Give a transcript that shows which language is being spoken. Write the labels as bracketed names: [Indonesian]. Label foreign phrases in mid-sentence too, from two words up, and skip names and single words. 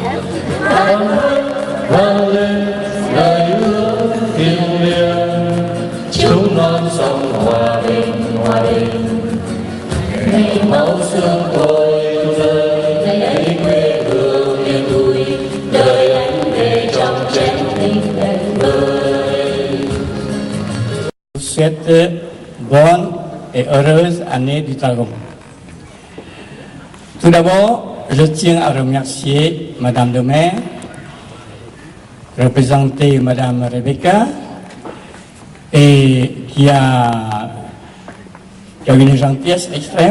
[Vietnamese] vang lên lời ước thiêng liêng, Chúc non sông hòa bình, ngày máu xương tôi rơi, ngày ấy quê hương yên vui, đời anh về trong chén tình đẹp vơi. [French] Souhaite bonne et heureuse année du Dragon. Tout d'abord, je tiens à remercier Madame le maire, représentée Madame Rebecca, et qui a une gentillesse extrême.